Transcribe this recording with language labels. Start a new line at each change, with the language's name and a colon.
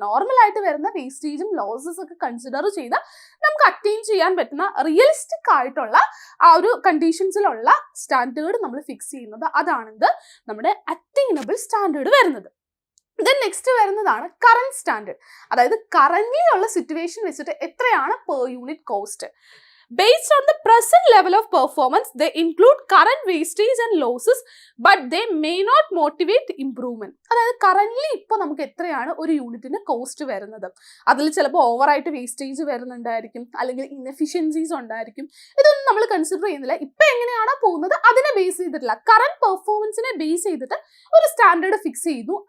Malayalam: Normal ആയിട്ട് വരുന്ന വേസ്റ്റേജും losses ഒക്കെ കൺസിഡർ ചെയ്ത് നമുക്ക് അറ്റൈൻ ചെയ്യാൻ പറ്റുന്ന റിയലിസ്റ്റിക് ആയിട്ടുള്ള ആ ഒരു കണ്ടീഷൻസിലുള്ള സ്റ്റാൻഡേർഡ് നമ്മൾ ഫിക്സ് ചെയ്യുന്നത്, അതാണിത് നമ്മുടെ അറ്റൈനബിൾ സ്റ്റാൻഡേർഡ് വരുന്നത്. നെക്സ്റ്റ് വരുന്നതാണ് കറന്റ് സ്റ്റാൻഡേർഡ്. അതായത് കറന്റ്ലി ഉള്ള സിറ്റുവേഷൻ വെച്ചിട്ട് എത്രയാണ് per unit cost.
English: Based on the present level of performance, they include current wastage and losses, but they may not motivate improvement.
Malayalam: അതായത് കറന്റ്ലി ഇപ്പോൾ നമുക്ക് എത്രയാണ് ഒരു യൂണിറ്റിന് കോസ്റ്റ് വരുന്നത്, അതിൽ ചിലപ്പോൾ ഓവറായിട്ട് വേസ്റ്റേജ് വരുന്നുണ്ടായിരിക്കും, അല്ലെങ്കിൽ ഇൻഎഫിഷ്യൻസീസ് ഉണ്ടായിരിക്കും. ഇതൊന്നും നമ്മൾ കൺസിഡർ ചെയ്യുന്നില്ല. ഇപ്പം എങ്ങനെയാണോ പോകുന്നത് അതിനെ ബേസ് ചെയ്തിട്ടില്ല, കറന്റ് പെർഫോമൻസിനെ ബേസ് ചെയ്തിട്ട് ഒരു സ്റ്റാൻഡേർഡ് ഫിക്സ് ചെയ്യുന്നു.